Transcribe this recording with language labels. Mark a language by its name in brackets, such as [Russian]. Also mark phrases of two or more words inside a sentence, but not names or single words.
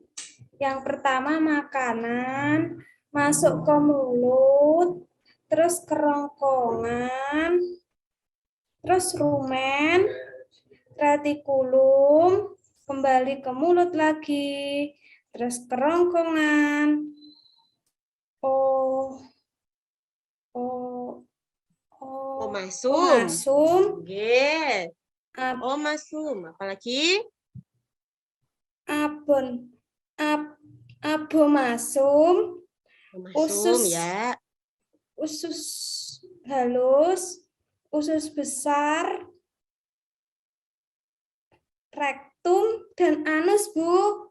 [Indonesian] Yang pertama, makanan masuk ke mulut, terus kerongkongan, terus rumen, retikulum, kembali ke mulut lagi, terus kerongkongan. Omasum. Omasum, Nggih. Omasum, apalagi? abomasum, Omasum Usus. ya. usus halus, usus besar, rektum, dan anus, Bu.